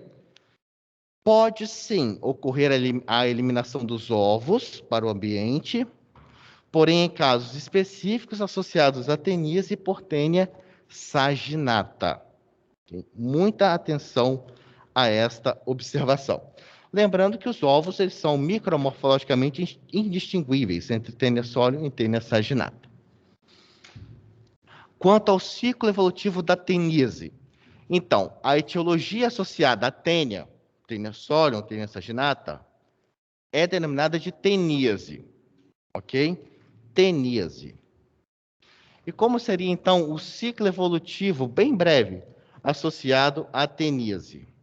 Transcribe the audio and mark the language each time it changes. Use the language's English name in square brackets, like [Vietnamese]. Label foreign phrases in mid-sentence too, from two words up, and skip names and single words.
[Portuguese] Pode sim ocorrer a eliminação dos ovos para o ambiente, porém em casos específicos associados à teníase por Taenia saginata. Muita atenção a esta observação. Lembrando que os ovos eles são micromorfologicamente indistinguíveis entre Taenia solium e Taenia saginata. Quanto ao ciclo evolutivo da teníase, então, a etiologia associada à Taenia solium, Taenia saginata, é denominada de teníase, ok? Teníase. E como seria, então, o ciclo evolutivo, bem breve, associado à teníase?